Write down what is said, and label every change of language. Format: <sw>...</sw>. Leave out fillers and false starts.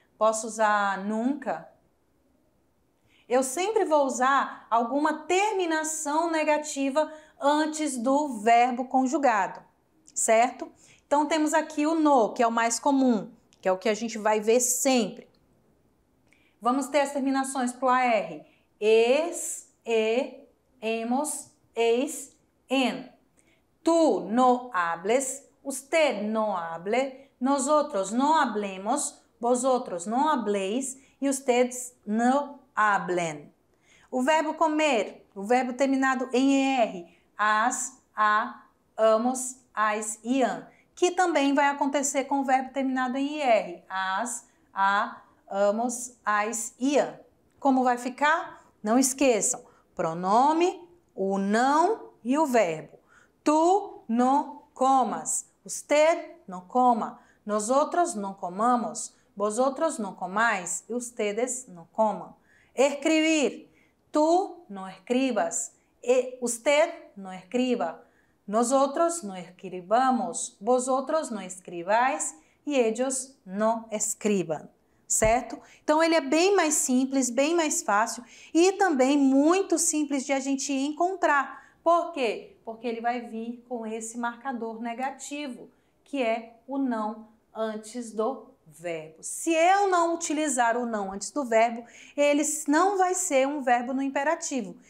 <pt>Posso usar nunca. Eu sempre vou usar alguma terminação negativa antes do verbo conjugado, certo? Então, temos aqui o no, que é o mais comum, que é o que a gente vai ver sempre. Vamos ter as terminações para o AR.</pt> <es>Es, hemos, eis, en. Tú no hables, usted no hable, nosotros no hablemos, vosotros no habléis e ustedes no hablen.</es> <pt>O verbo comer, o verbo terminado em ER, as, a, amos, ais e an, que também vai acontecer com o verbo terminado em IR, as, a, amos, ais e an. Como vai ficar? Não esqueçam, pronome, o não e o verbo.</pt> <es>Tu no comas, usted no coma, nosotros no comamos, vosotros no comáis e ustedes no coman. Escribir, tú no escribas, usted no escriba, nosotros no escribamos, vosotros no escribáis e ellos no escriban.</es> <pt>Certo? Então, ele é bem mais simples, bem mais fácil e também muito simples de a gente encontrar. Por quê? Porque ele vai vir com esse marcador negativo, que é o não antes do verbo. Se eu não utilizar o não antes do verbo, ele não vai ser um verbo no imperativo.</pt>